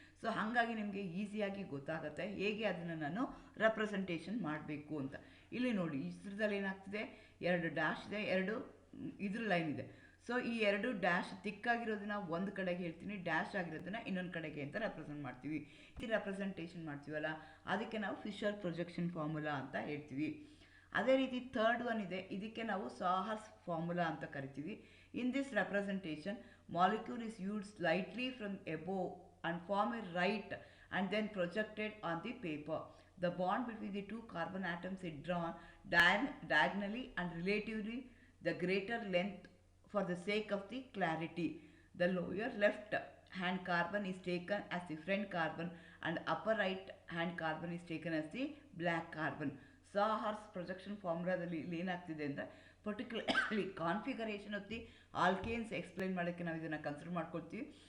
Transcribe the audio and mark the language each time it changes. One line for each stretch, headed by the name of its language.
Kannada: So ಹಾಗಾಗಿ ನಿಮಗೆ ಈಸಿಯಾಗಿ ಗೊತ್ತಾಗುತ್ತೆ ಹೇಗೆ ಅದನ್ನು ನಾನು ರೆಪ್ರೆಸೆಂಟೇಷನ್ ಮಾಡಬೇಕು ಅಂತ. ಇಲ್ಲಿ ನೋಡಿ, ಈ ಚಿತ್ರದಲ್ಲಿ ಏನಾಗ್ತಿದೆ, 2 ಡ್ಯಾಶ್ ಇದೆ, 2 ಇದ್ರ ಲೈನ್ ಇದೆ. ಸೊ ಈ ಎರಡು ಡ್ಯಾಶ್ ತಿಕ್ಕಾಗಿರೋದನ್ನ ಒಂದು ಕಡೆಗೆ ಹೇಳ್ತೀನಿ, ಡ್ಯಾಶ್ ಆಗಿರೋದನ್ನ ಇನ್ನೊಂದು ಕಡೆಗೆ ಅಂತ ರೆಪ್ರೆಸೆಂಟ್ ಮಾಡ್ತೀವಿ. ಈ ರೆಪ್ರೆಸೆಂಟೇಷನ್ ಮಾಡ್ತೀವಲ್ಲ ಅದಕ್ಕೆ ನಾವು ಫಿಶರ್ ಪ್ರೊಜೆಕ್ಷನ್ ಫಾರ್ಮುಲಾ ಅಂತ ಹೇಳ್ತೀವಿ. ಅದೇ ರೀತಿ ಥರ್ಡ್ ಒನ್ ಇದೆ, ಇದಕ್ಕೆ ನಾವು ಸಾಹರ್ಸ್ ಫಾರ್ಮುಲಾ ಅಂತ ಕರಿತೀವಿ.
English: In this representation molecule is used slightly from above and form a right and then projected on the paper. The bond between the two carbon atoms is drawn diagonally and relatively the greater length for the sake of the clarity. The lower left hand carbon is taken as the front carbon and upper right hand carbon is taken as the black carbon.
Kannada: ಸಾಹರ್ಸ್ projection ಫಾರ್ಮುಲಾದಲ್ಲಿ ಏನಾಗ್ತಿದೆ ಅಂದರೆ
English: particularly configuration of the alkanes explain
Kannada: ಮಾಡೋಕ್ಕೆ ನಾವು ಇದನ್ನು consider ಮಾಡ್ಕೊಳ್ತೀವಿ.